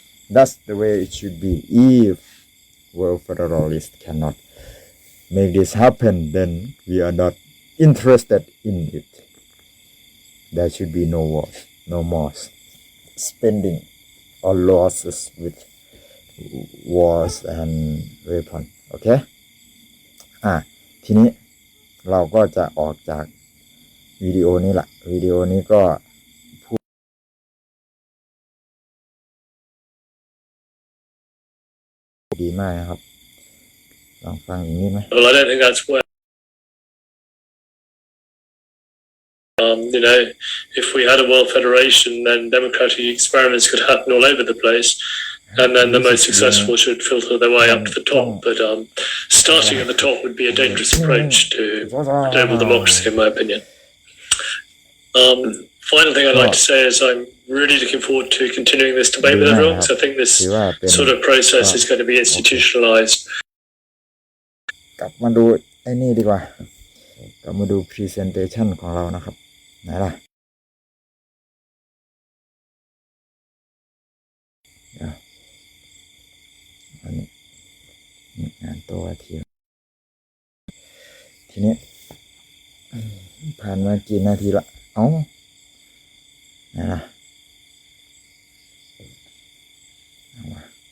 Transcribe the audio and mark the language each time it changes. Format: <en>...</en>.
<en>That's the way it should be. If World Federalists cannot make this happen, then we are not interested in it. There should be no wars, no more spending or losses with wars and weapons. Okay?</en> <th>ทีนี้เราก็จะออกจากวิดีโอนี้ละวิดีโอนี้ก็พูดดีมากนะครับลองฟังอีกนิดไหม</th> <en>Well, I don't think that's where if we had a world federation, then democratic experiments could happen all over the place. and then the most successful should filter their way up to the top. But starting at the top would be a dangerous approach to global democracy, in my opinion. Final thing I'd like to say is I'm really looking forward to continuing this debate with everyone, because I think this sort of process is going to be institutionalized.</en> <th>กลับมาดูไอ้นี่ดีกว่ากลับมาดู presentation ของเรานะครับไหนล่ะอันนี้งานตัวทีนี้ผ่านมากี่นาทีละเอ้าไหนล่ะเอามา</th>